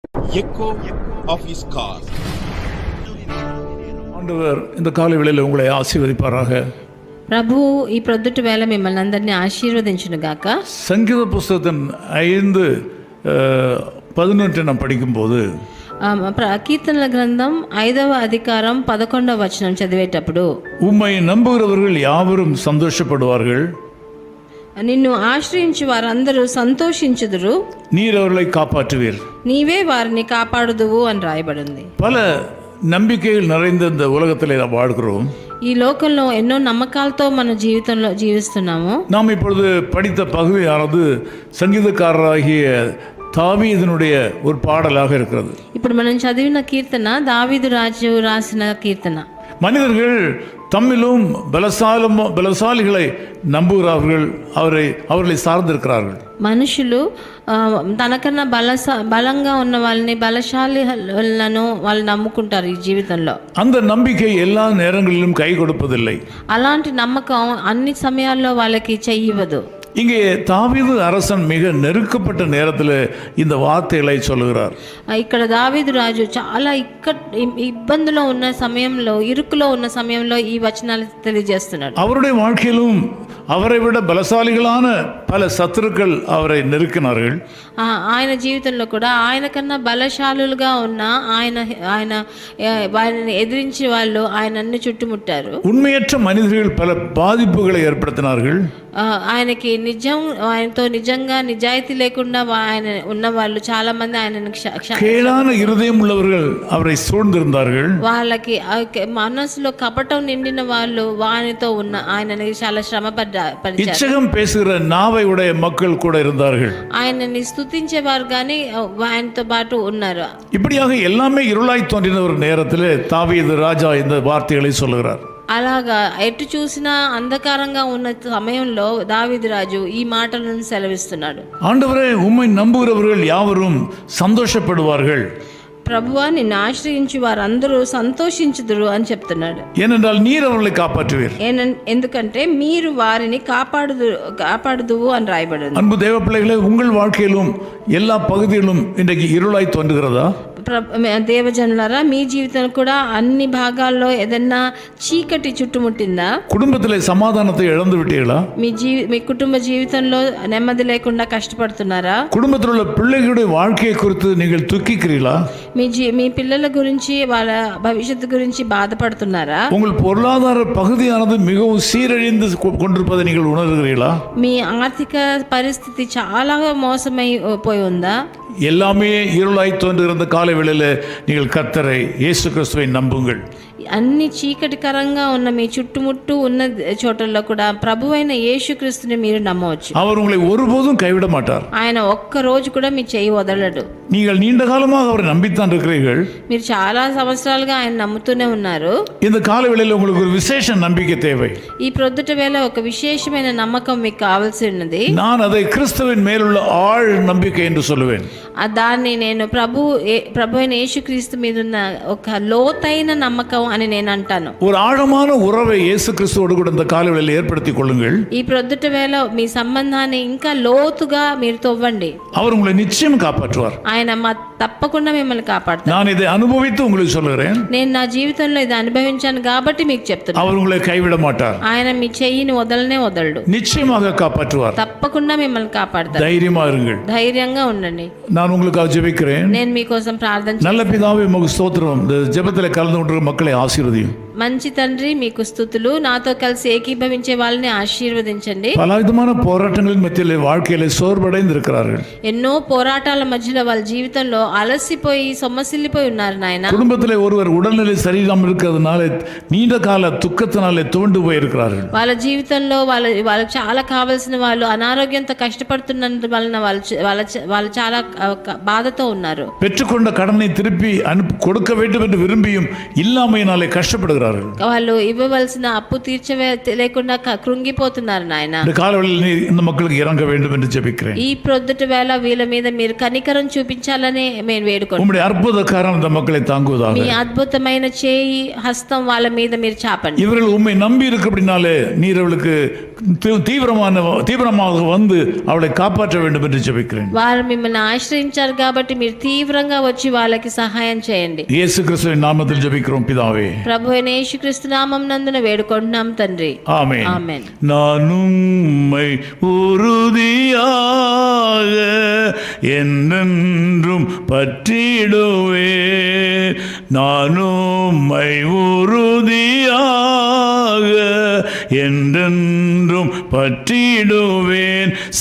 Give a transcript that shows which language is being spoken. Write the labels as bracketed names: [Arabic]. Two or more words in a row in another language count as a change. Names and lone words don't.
[English] echo of his car. [Tamil] ஆண்டவர் இந்த காலை வேளையில் உங்களை ஆசீர்வதிப்பாராக. [Telugu] ప్రభు ఈ ప్రొద్దుటి వేళ మిమ్మల్ని అందరినీ ఆశీర్వదించును గాక. [Tamil] சங்கீத புஸ்தகத்தின் 5:11 நாம் படிக்கும்போது [Telugu] కీర్తనల గ్రంథం 5వ అధికారం 11వ వచనం చదివేటప్పుడు, [Tamil] உம்மை நம்புகிறவர்கள் யாவரும் சந்தோஷப்படுவார்கள், [Telugu] నిన్ను ఆశ్రయించి వారందరూ సంతోషించుదురు, [Tamil] நீர் அவர்களை காப்பாற்றுவீர். [Telugu] నీవే వారిని కాపాడుదువు అని రాయబడింది. [Tamil] பல நம்பிக்கைகள் நிறைந்த இந்த உலகத்தில் நாம் வாழ்கிறோம். [Telugu] ఈ లోకంలో ఎన్నో నమ్మకాలతో మన జీవితంలో జీవిస్తున్నాము. [Tamil] நாம் இப்பொழுது படித்த பகுதியானது சங்கீதக்காரராகிய தாவீதினுடைய ஒரு பாடலாக இருக்கிறது. [Telugu] ఇప్పుడు మనం చదివిన కీర్తన దావీదు రాజు రాసిన కీర్తన. [Tamil] மனிதர்கள் தம்மிலும் பலசாலிகளை நம்புகிறார்கள், அவர்களை சார்ந்திருக்கிறார்கள். [Telugu] మనుషులు తనకన్నా బలంగా ఉన్న వాళ్ళని, బలశాలిలను వాళ్ళు నమ్ముకుంటారు ఈ జీవితంలో. [Tamil] அந்த நம்பிக்கை எல்லா நேரங்களிலும் கை கொடுப்பதில்லை. [Telugu] అలాంటి నమ్మకం అన్ని సమయాల్లో వాళ్ళకి చెయ్యవదు. [Tamil] இங்கே தாவீது அரசன் மிக நெருக்கப்பட்ட நேரத்தில் இந்த வார்த்தைகளை சொல்லுகிறார். [Telugu] ఇక్కడ దావీదు రాజు చాలా ఇబ్బందులో ఉన్న సమయంలో, ఇరుకులో ఉన్న సమయంలో ఈ వచనాలు తెలియజేస్తున్నాడు. [Tamil] அவருடைய வாழ்க்கையிலும் அவரை விட பலசாலிகளான பல சத்துருக்கள் அவரை நெருக்கினார்கள். [Telugu] ఆయన జీవితంలో కూడా ఆయన కన్నా బలశాలులుగా ఉన్న ఆయనని ఎదిరించి వాళ్ళు ఆయనన్ని చుట్టుముట్టారు. [Tamil] உண்மையற்ற மனிதர்கள் பல பாதிப்புகளை ஏற்படுத்தினார்கள். [Telugu] ఆయనకి ఆయనతో నిజంగా నిజాయితీ లేకుండా ఆయన ఉన్న వాళ్ళు చాలా మంది ఆయనను [Tamil] கேளான இருதயம் உள்ளவர்கள் அவரை சூழ்ந்திருந்தார்கள். [Telugu] వాళ్ళకి మనసులో కపటం నిండిన వాళ్ళు వానితో ఉన్న ఆయనని చాలా శ్రమ పడ్డారు. [Tamil] இச்சகம் பேசுகிற நாவை உடைய மக்கள் கூட இருந்தார்கள். [Telugu] ఆయనని స్తుతించేవారు కానీ ఆయనతో పాటు ఉన్నారు. [Tamil] இப்படியாக எல்லாமே இருளாய் தோன்றின ஒரு நேரத்தில் தாவீது ராஜா இந்த வார்த்தைகளை சொல்லுகிறார். [Telugu] అలాగా ఎటు చూసినా అంధకారంగా ఉన్న సమయంలో దావీదు రాజు ఈ మాటలను సెలవిస్తున్నాడు. [Tamil] ஆண்டவரே, உம்மை நம்புகிறவர்கள் யாவரும் சந்தோஷப்படுவார்கள், [Telugu] ప్రభువా నిన్ను ఆశ్రయించి వారందరూ సంతోషించుదురు అని చెప్తున్నాడు. [Tamil] ஏனென்றால் நீர் அவர்களை காப்பாற்றுவீர். [Telugu] ఎందుకంటే మీరు వారిని కాపాడుదువు అని రాయబడింది. [Tamil] அன்பு தேவ பிள்ளைகளே, உங்கள் வாழ்க்கையிலும் எல்லா பகுதியிலும் இன்றைக்கு இருளாய் தோன்றுகிறதா? [Telugu] దేవజనులారా, మీ జీవితం కూడా అన్ని భాగాల్లో ఏదన్నా చీకటి చుట్టుముట్టిందా? [Tamil] குடும்பத்திலே சமாதானத்தை இழந்து விட்டீர்களா? [Telugu] మీ కుటుంబ జీవితంలో నెమ్మది లేకుండా కష్టపడుతున్నారా? [Tamil] குடும்பத்தில் உள்ள பிள்ளைகளுடைய வாழ்க்கையை குறித்து நீங்கள் துக்கிக்கிறீர்களா? [Telugu] మీ పిల్లల గురించి, వాళ్ళ భవిష్యత్తు గురించి బాధపడుతున్నారా? [Tamil] உங்கள் பொருளாதார பகுதியானது மிகவும் சீரழிந்து கொண்டிருப்பதை நீங்கள் உணர்கிறீர்களா? [Telugu] మీ ఆర్థిక పరిస్థితి చాలా మోసమై పోయి ఉందా? [Tamil] எல்லாமே இருளாய் தோன்றுகிற காலை வேளையில் நீங்கள் கர்த்தரை இயேசு கிறிஸ்துவை நம்புங்கள். [Telugu] అన్ని చీకటికరంగా ఉన్న మీ చుట్టుముట్టు ఉన్న చోటల్లో కూడా ప్రభువైన యేసుక్రీస్తుని మీరు నమ్మవచ్చు. [Tamil] அவர் உங்களை ஒருபோதும் கைவிட மாட்டார். [Telugu] ఆయన ఒక్క రోజు కూడా మీ చేయి వదలడు. [Tamil] நீங்கள் நீண்ட காலமாக அவரை நம்பித்தான் இருக்கிறீர்கள். [Telugu] మీరు చాలా సంవత్సరాలుగా ఆయన నమ్ముతూనే ఉన్నారు. [Tamil] இந்த காலை வேளையில் உங்களுக்கு ஒரு விசேஷ நம்பிக்கை தேவை. [Telugu] ఈ ప్రొద్దుట వేళ ఒక విశేషమైన నమ్మకం మీకు కావాల్సి ఉన్నది. [Tamil] நான் அதை கிறிஸ்துவின் மேலுள்ள ஆழ் நம்பிக்கை என்று சொல்லுவேன். [Telugu] దాన్ని నేను ప్రభువైన యేసుక్రీస్తు మీద ఉన్న ఒక లోతైన నమ్మకం అని నేను అంటాను. [Tamil] ஒரு ஆழமான உறவை இயேசு கிறிஸ்துவோடு கூட இந்த காலை வேளையில் ஏற்படுத்திக் கொள்ளுங்கள். [Telugu] ఈ ప్రొద్దుట వేళ మీ సంబంధాన్ని ఇంకా లోతుగా మీరు తవ్వండి. [Tamil] அவர் உங்களை நிச்சயம் காப்பாற்றுவார். [Telugu] ఆయన తప్పకుండా మిమ్మల్ని కాపాడుతారు. [Tamil] நான் இதை அனுபவித்து உங்களுக்கு சொல்லுகிறேன். [Telugu] నేను నా జీవితంలో ఇది అనుభవించాను కాబట్టి మీకు చెప్తున్నాను. [Tamil] அவர் உங்களை கைவிட மாட்டார். [Telugu] ఆయన మీ చెయ్యిని వదలడు. [Tamil] நிச்சயமாக காப்பாற்றுவார். [Telugu] తప్పకుండా మిమ్మల్ని కాపాడతారు. [Tamil] தைரியமா இருங்கள். [Telugu] ధైర్యంగా ఉండండి. [Tamil] நான் உங்களுக்காக ஜெபிக்கிறேன். [Telugu] నేను మీకోసం ప్రార్థన [Tamil] நல்ல பிதாவே, உமக்கு ஸ்தோத்திரம். இந்த ஜெபத்தில் கலந்து கொண்டிருக்கிற மக்களை ஆசீர்வதியும். [Telugu] మంచి తండ్రి, మీకు స్తుతులు. నాతో కలిసి ఏకీభవించే వాళ్ళని ఆశీర్వదించండి. [Tamil] பலவிதமான போராட்டங்களின் மத்தியிலே வாழ்க்கையில சோர்வடைந்து இருக்கிறார்கள். [Telugu] ఎన్నో పోరాటాల మధ్యలో వాళ్ళ జీవితంలో అలసిపోయి సొమ్మసిల్లిపోయి ఉన్నారు నాయన. [Tamil] குடும்பத்திலே ஒருவர் உடல்நிலை சரியில்லாமல் இருக்கிறதுனால நீண்ட கால துக்கத்தினாலே துவண்டு போயிருக்கிறார்கள். [Telugu] వాళ్ళ జీవితంలో వాళ్ళకి చాలా కావాల్సిన వాళ్ళు అనారోగ్యంతో కష్టపడుతున్నందు వలన వాళ్ళు చాలా బాధతో ఉన్నారు. [Tamil] பெற்றுக்கொண்ட கடனை திருப்பி கொடுக்க வேண்டும் என்று விரும்பியும் இல்லாமையினாலே கஷ்டப்படுகிறார்கள். போகிறார்கள். [Telugu] వాళ్ళు ఇవ్వవలసిన అప్పు లేకుండా కృంగిపోతున్నారు నాయన. [Tamil] இந்த காலவெளியில் நீர் இந்த மக்களுக்கு இறங்க வேண்டும் என்று ஜெபிக்கிறேன். [Telugu] ఈ ప్రొద్దుట వేళ వీళ్ళ మీద మీరు కనికరం చూపించాలని మేము వేడుకుంటున్నాం. [Tamil] உம்முடைய அற்புத கரம் இந்த மக்களை தாங்குவதாக. [Telugu] మీ అద్భుతమైన చేయి హస్తం వాళ్ళ మీద మీరు చాపండి. [Tamil] இவர்கள் உம்மை நம்பி இருக்கிறபடினாலே நீர் அவளுக்கு தீவிரமாக வந்து அவளை காப்பாற்ற வேண்டும் என்று ஜெபிக்கிறேன். [Telugu] వారు మిమ్మల్ని ఆశ్రయించారు కాబట్టి మీరు తీవ్రంగా వచ్చి వాళ్ళకి సహాయం చేయండి. [Tamil] இயேசு கிறிஸ்துவின் நாமத்தில் ஜெபிக்கிறோம் பிதாவே. [Telugu] ప్రభు అయిన యేసుక్రీస్తు నామం నందున వేడుకుంటున్నాం తండ్రి. [Tamil] ஆமென். [Telugu] ఆమేన్. [Tamil] நான் உம்மை உறுதியாக என்றென்றும் பற்றிடுவேன். நான் உம்மை உறுதியாக என்றென்றும் பற்றிடுவேன்.